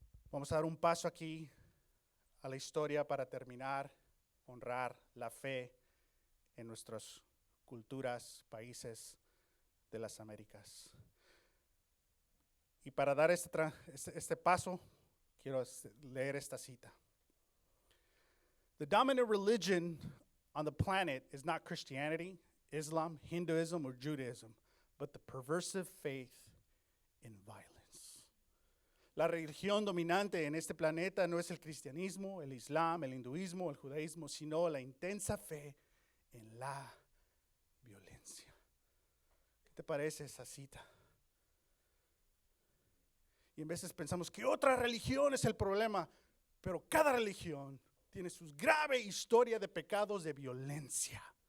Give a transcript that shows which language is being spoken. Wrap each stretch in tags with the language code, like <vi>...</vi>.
<es>Vamos a dar un paso aquí a la historia para terminar, honrar la fe en nuestras culturas, países de las Américas. Y para dar este paso, quiero leer esta cita.</es> <en>The dominant religion on the planet is not Christianity, Islam, Hinduism, or Judaism, but the perversive faith in violence.</en> <es>La religión dominante en este planeta no es el cristianismo, el islam, el hinduismo, el judaísmo, sino la intensa fe en la violencia. ¿Qué te parece esa cita? Y en veces pensamos que otra religión es el problema, pero cada religión tiene su grave historia de pecados de violencia.</es>